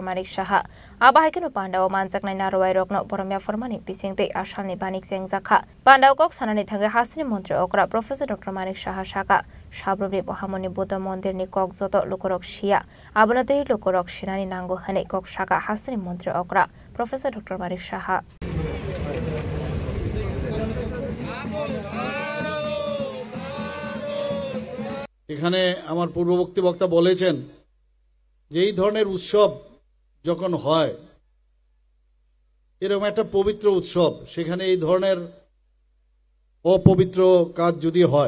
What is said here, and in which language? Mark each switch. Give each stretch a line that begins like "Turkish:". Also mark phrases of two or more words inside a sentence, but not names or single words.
Kok Borok: Manik Shaha Aba haikin Pandawa Manjaknai Narwai Rokno Boromia Formani Pisingte Ashalni Banik Jeng Zaka Pandaw Kok Sanani Thanga Hasni Montri Okra Professor Dr. Manik Shaha Shaka Shabrumni Mohamoni Buddha Mondir ni Kok Joto Lukorok Shia Abunate Lukorok Shinani Nango Hane Kok Shaka Hasni Montri Okra Professor Dr. Manik Shaha
Bangla: এখানে আমার পূর্ববর্তী বক্তা বলেছেন যে এই ধরনের উৎসব যখন হয় এরকম একটা পবিত্র উৎসব সেখানে এই ধরনের অপবিত্র কাজ যদি হয়